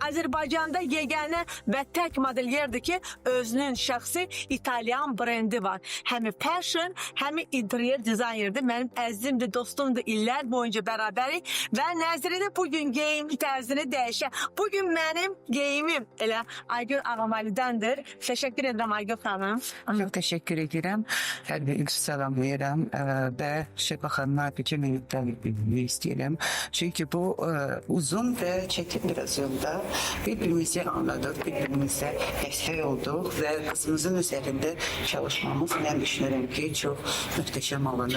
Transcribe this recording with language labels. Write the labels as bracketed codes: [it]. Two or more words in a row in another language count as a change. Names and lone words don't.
[az] Azərbaycanda yeganə və tək modelyerdir ki, özünün şəxsi İtalyan brendi var. Həmi fashion, həmi interior dizayneridir. Mənim əzizimdir, dostumdur, illər boyunca bərabərik və Nəzirədə bugün geyim tərzini dəyişə. Bugün mənim geyimim elə Aygün Ağamalidəndir. Təşəkkür edirəm Aygün xanım. [tr] Çok teşekkür ederim. Her bir selamlayırım ve Şefa Hanım'a bütün minnettarlık isteyelim. Çünkü bu uzun ve çetin bir yılda birbirimizi anladık, birbirimize destek olduk ve kızımızın üzerinde çalışmamız ben düşünüyorum ki çok muhteşem olanı.